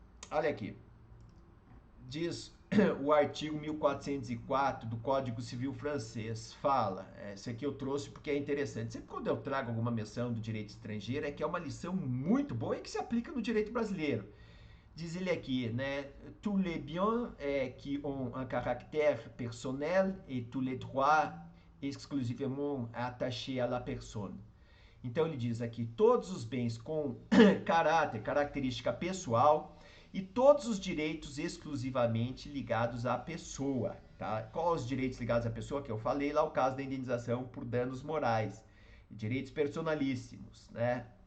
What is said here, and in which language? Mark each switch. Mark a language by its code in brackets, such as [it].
[pt] Olha aqui. Diz o artigo 1404 do Código Civil francês, fala, isso aqui eu trouxe porque é interessante. Sempre quando eu trago alguma menção do direito estrangeiro, é que é uma lição muito boa e que se aplica no direito brasileiro. Diz ele aqui, né? [fr] Tous les biens qui ont un caractère personnel et tous les droits exclusivement attachés à la personne. [pt] Então ele diz aqui, todos os bens com característica pessoal e todos os direitos exclusivamente ligados à pessoa, tá? Quais os direitos ligados à pessoa que eu falei lá, o caso da indenização por danos morais, direitos personalíssimos, né?